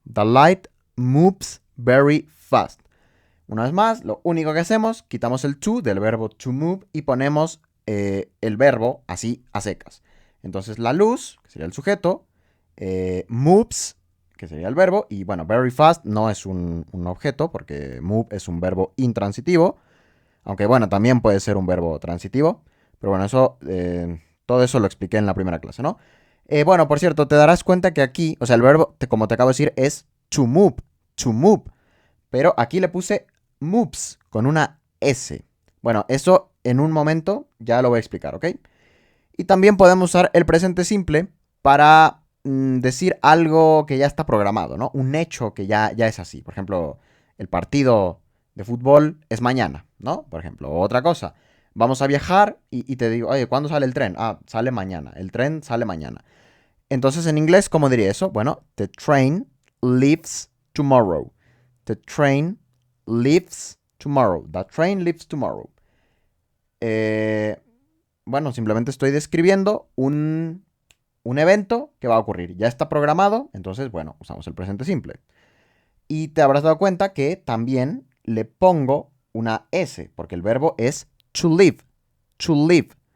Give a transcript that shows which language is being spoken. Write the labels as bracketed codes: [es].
[en] The light moves very fast. [es] Una vez más, lo único que hacemos, quitamos el to del verbo to move y ponemos el verbo así a secas. Entonces la luz, que sería el sujeto, moves, que sería el verbo, y bueno, [en] very fast [es] no es un objeto porque move es un verbo intransitivo, aunque bueno, también puede ser un verbo transitivo, pero bueno, todo eso lo expliqué en la primera clase, ¿no? Bueno, por cierto, te darás cuenta que aquí, o sea, el verbo, como te acabo de decir, es to move, pero aquí le puse moves con una S. Bueno, eso en un momento ya lo voy a explicar, ¿ok? Y también podemos usar el presente simple para decir algo que ya está programado, ¿no? Un hecho que ya es así. Por ejemplo, el partido de fútbol es mañana, ¿no? Por ejemplo, otra cosa. Vamos a viajar y te digo, oye, ¿cuándo sale el tren? Ah, sale mañana. El tren sale mañana. Entonces, en inglés, ¿cómo diría eso? [en] Bueno, the train leaves tomorrow. The train leaves tomorrow. The train leaves tomorrow. [es] Bueno, simplemente estoy describiendo un evento que va a ocurrir. Ya está programado, entonces, bueno, usamos el presente simple. Y te habrás dado cuenta que también le pongo una S, porque el verbo es to live. To live.